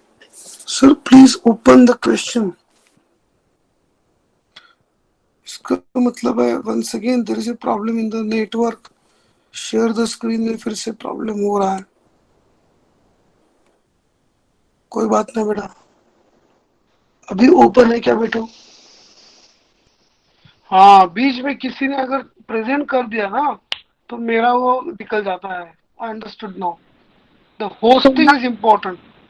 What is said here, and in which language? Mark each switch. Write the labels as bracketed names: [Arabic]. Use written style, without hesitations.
[English] Sir, please open the question. [Hindi] इसका मतलब है [English] once again there is a problem in the network. Share the screen [Hindi] में फिर से प्रॉब्लम हो रहा है. कोई बात नहीं बेटा. अभी ओपन है क्या बेटो? हाँ, बीच में किसी ने अगर प्रेजेंट कर दिया ना तो मेरा वो निकल जाता है. [English] I understood now. The hosting is important.